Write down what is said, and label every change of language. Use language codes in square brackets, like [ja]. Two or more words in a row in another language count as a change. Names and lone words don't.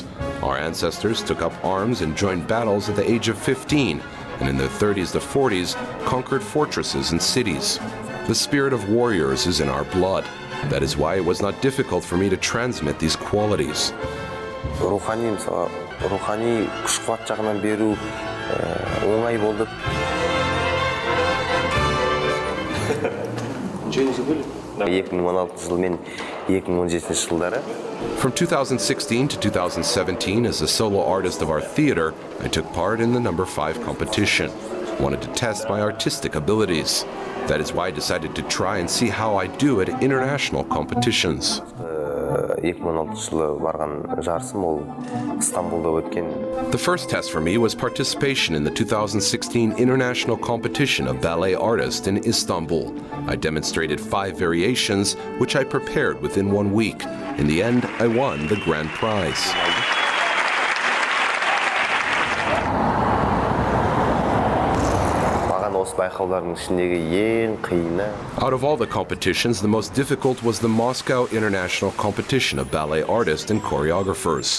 [en] Our ancestors took up arms and joined battles at the age of 15, and in their 30s to 40s conquered fortresses and cities. The spirit of warriors is in our blood. That is why it was not difficult for me to transmit these qualities. [kk] Рухани күш-қуат жағынан беру оңай болды. 2016 жыл мен 2017 жылдары [en] From 2016 to 2017, as a solo artist of our theater, I took part in the number 5 competition. Wanted to test my artistic abilities. That is why I decided to try and see how I do at international competitions. [kk] 2016 жылы барған жарысым ол Стамбулда өткен. [en] The first test for me was participation in the 2016 International Competition of Ballet Artists in Istanbul. I demonstrated 5 variations, which I prepared within 1 week. In the end, I won the grand prize. Out of all the competitions, the most difficult was the Moscow International Competition of Ballet Artists and Choreographers.